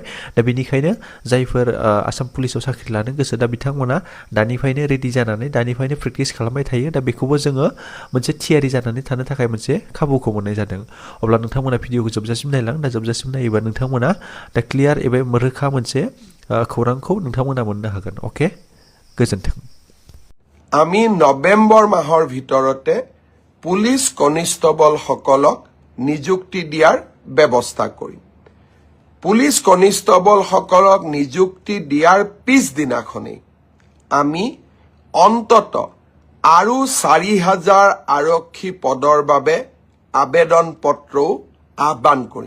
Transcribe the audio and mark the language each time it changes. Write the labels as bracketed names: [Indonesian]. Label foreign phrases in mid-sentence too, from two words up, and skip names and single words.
[Bodo] दा बेनिखायनो जायफोर आसाम पुलिसाव साख्रि लानो गोसो दा बिथांमोना दानिफ्रायनो रेडि जानानै दानिफ्रायनो प्रेक्टिस खालामबाय थायो। दा बेखौबो जोङो मोनसे थियारि जानानै थानो थाखाय मोनसे खाबुखौ मोननाय जादों। अब्ला नोंथांमोना भिडिअखौ जोबजासिम नायलां। दा जोबजासिम नायोबा नोंथांमोना दा क्लियार एबा रोखा मोनसे खौरांखौ नोंथांमोना मोननो हागोन। अके, गोजोन्थों। [Assamese] আমি নৱেম্বৰ মাহৰ ভিতৰতে পুলিচ কনিষ্টবলসকলক নিযুক্তি দিয়াৰ ব্যৱস্থা কৰিম। পুলিচ কনিষ্টবলসকলক নিযুক্তি দিয়াৰ পিছদিনাখনেই আমি অন্তত আৰু 4,000 আৰক্ষী পদৰ বাবে আবেদন পত্ৰও আহ্বান কৰিম।